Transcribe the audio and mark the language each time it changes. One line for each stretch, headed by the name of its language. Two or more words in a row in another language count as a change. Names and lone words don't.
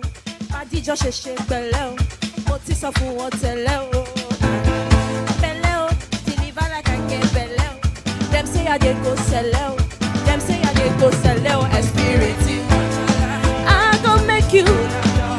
Nigerian Pidgin: Body just a shake below.
Yoruba: Mo ti sọ fún wọn tẹ́lẹ̀ o.
Nigerian Pidgin: Belle o, deliver like I get belle o. Dem say I dey go sell o. Dem say I dey go sell o. Experience. I go make you